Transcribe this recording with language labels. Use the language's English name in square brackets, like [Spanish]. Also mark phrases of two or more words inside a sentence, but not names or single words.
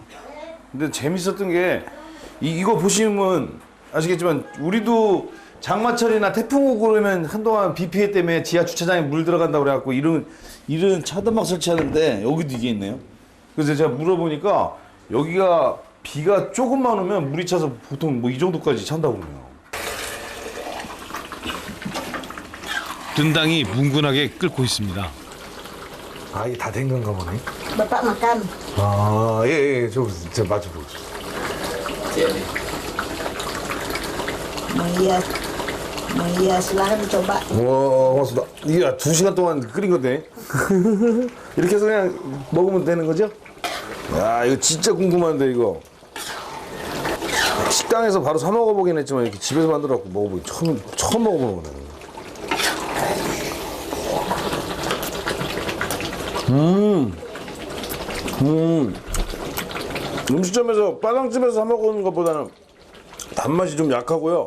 [Korean] 근데 재밌었던 게 이거 보시면 아시겠지만 우리도 장마철이나 태풍 오고 그러면 한동안 비 피해 때문에 지하 주차장에 물 들어간다고 그래갖고 이런 차단막 설치하는데 여기도 이게 있네요. 그래서 제가 물어보니까 여기가 비가 조금만 오면 물이 차서 보통 뭐 이 정도까지 찬다고 그러네요. 든당이 뭉근하게 끓고 있습니다. 아, 이게 다 된 건가 보네. [Indonesian] Bapak makan. [Korean] 아, 예, 저 맞춰보고. [Indonesian] Jadi, Iya, silahkan dicoba. [Korean] 와, 고맙습니다. 이게 2시간 동안 끓인 건데. 이렇게 해서 그냥 먹으면 되는 거죠? 야, 이거 진짜 궁금한데, 이거. 식당에서 바로 사 먹어보긴 했지만, 이렇게 집에서 만들어갖고 먹어보기 처음 먹어보는 거네. 음식점에서 빨강집에서 사 먹는 것보다는 단맛이 좀 약하고요.